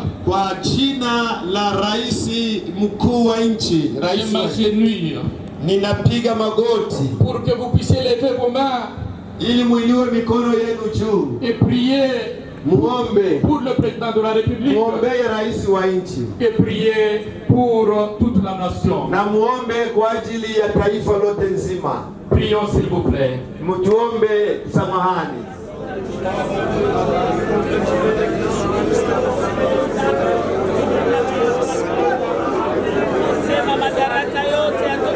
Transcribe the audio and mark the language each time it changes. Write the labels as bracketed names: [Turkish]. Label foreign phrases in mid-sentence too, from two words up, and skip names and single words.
[Swahili] kwa jina la raisi mkuu wa nchi, [French] je m'agenouille, [Swahili] ninapiga magoti [French] pour que vous puissiez lever vos mains [Swahili] ili muinue mikono yenu juu [French] et prier [Swahili] muombe [French] pour le président de la République, [Swahili] muombe raisi wa nchi, [French] et prier pour toute la nation, [Swahili] na muombe kwa ajili ya taifa lote nzima. [French] Prions s'il vous plaît. [Swahili] Mutuombe samahani. Sema madaraka yote